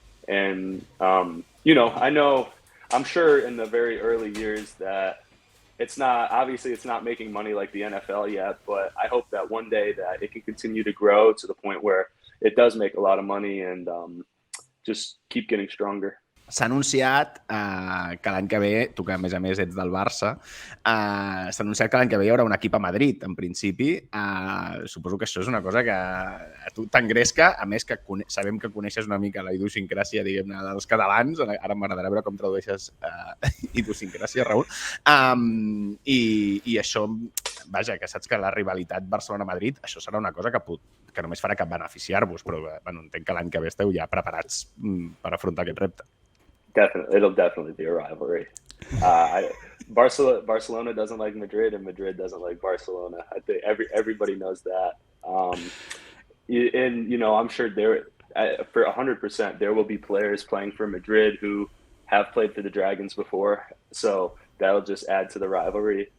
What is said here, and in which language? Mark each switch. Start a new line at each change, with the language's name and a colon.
English: And I'm sure in the very early years that it's not making money like the NFL yet, but I hope that one day that it can continue to grow to the point where it does make a lot of money and just keep getting stronger.
Catalan: S'ha anunciat que l'any que ve, tu que a més ets del Barça, s'ha anunciat que l'any que ve hi haurà un equip a Madrid, en principi. Suposo que això és una cosa que a tu t'engresca, a més que sabem que coneixes una mica la idiosincràsia, diguem-ne, dels catalans. Ara m'agradarà veure com tradueixes idiosincràsia, Raül. I això, vaja, que saps que la rivalitat Barcelona-Madrid, això serà una cosa que només farà que beneficiar-vos, però entenc que l'any que ve esteu ja preparats per afrontar aquest repte.
English: It'll definitely be a rivalry. Barcelona doesn't like Madrid, and Madrid doesn't like Barcelona. I think everybody knows that. And I'm sure for 100%, there will be players playing for Madrid who have played for the Dragons before, so that'll just add to the rivalry.